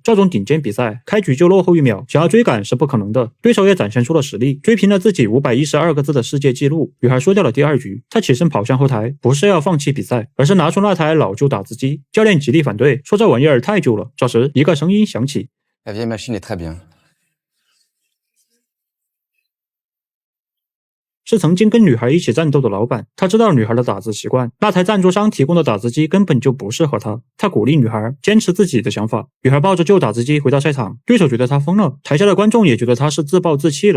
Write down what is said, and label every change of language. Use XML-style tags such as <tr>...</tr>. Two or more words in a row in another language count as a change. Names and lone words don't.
<zh>这种顶尖比赛，开局就落后1秒，想要追赶是不可能的。对手也展现出了实力，追平了自己512个字的世界纪录。女孩输掉了第2局，她起身跑向后台，不是要放弃比赛，而是拿出那台老旧打字机。教练极力反对，说这玩意儿太旧了。这时一个声音响起，</zh> <fr>La vieille machine est très bien。</fr> <zh>是曾经跟女孩一起战斗的老板，他知道女孩的打字习惯，那台赞助商提供的打字机根本就不适合她。他鼓励女孩坚持自己的想法。女孩抱着旧打字机回到赛场，对手觉得她疯了，台下的观众也觉得她是自暴自弃了。</zh>